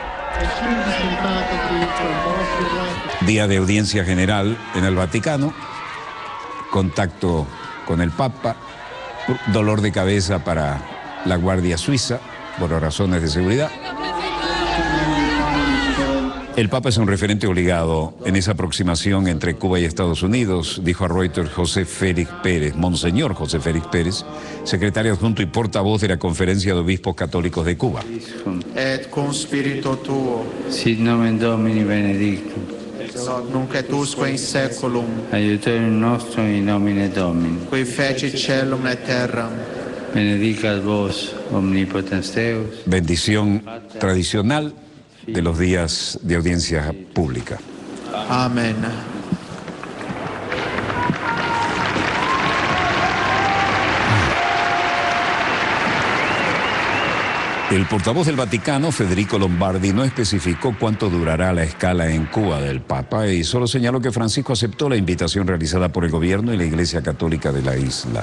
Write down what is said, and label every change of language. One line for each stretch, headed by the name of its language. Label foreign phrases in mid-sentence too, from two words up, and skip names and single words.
Spanish: Día de audiencia general en el Vaticano, contacto con el Papa, dolor de cabeza para la Guardia Suiza por razones de seguridad. El Papa es un referente obligado en esa aproximación entre Cuba y Estados Unidos, dijo a Reuters José Félix Pérez, Monseñor José Félix Pérez, secretario adjunto y portavoz de la Conferencia de Obispos Católicos de Cuba.
Latin: Et con spirito tuo. Sit nomen Domini benedictum. Nunc et usque in seculum. Aiutorium nostrum in nomine Domini. Qui feci celum et terram. Benedicat vos omnipotens Deus.
Spanish: Bendición tradicional de los días de audiencia pública. Amén. El portavoz del Vaticano, Federico Lombardi, no especificó cuánto durará la escala en Cuba del Papa y solo señaló que Francisco aceptó la invitación realizada por el gobierno y la Iglesia Católica de la isla.